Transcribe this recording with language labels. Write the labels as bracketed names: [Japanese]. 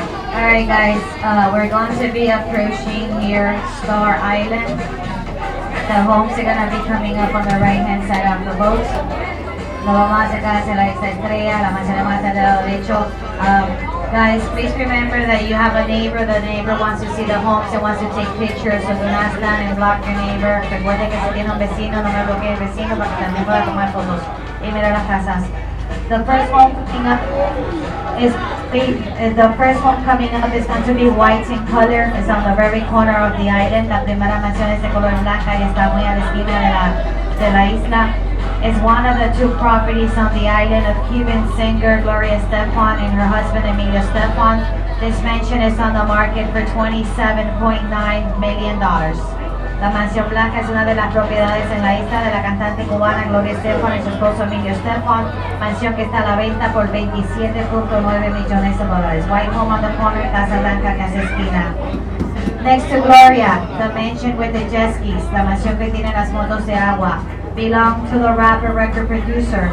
[English] Alright guys, we're going to be approaching here Star Island. The homes are going to be coming up on the right hand side of the boat. [Spanish] Lo vamos a acercar hacia la isla Estrella, la manzana más al lado derecho. [English] Guys, please remember that you have a neighbor. The neighbor wants to see the homes and wants to take pictures, so do not stand and block your neighbor. [Spanish] Recuerden que si tiene un vecino, no me bloquee el vecino para que también pueda tomar fotos y mirar las casas. [English] The first home coming up is the first home coming up is going to be white in color. It's on the very corner of the island. [Spanish] La primera mansión es de color blanca y está muy a la esquina de la isla. [English] It's one of the two properties on the island of Cuban singer Gloria Estefan and her husband Emilio Estefan. This mansion is on the market for $27.9 million. [Spanish] La mansión blanca es una de las propiedades en la isla de la cantante cubana Gloria Estefan y su esposo Emilio Estefan. Mansión que está a la venta por $27.9 millones de dólares. [English] White home on the corner, [Spanish] Casa Blanca, Casa Esquina. [English] Next to Gloria, the mansion with the jet skis, [Spanish] la mansión que tiene las motos de agua. [English] Belong to the rapper, record producer.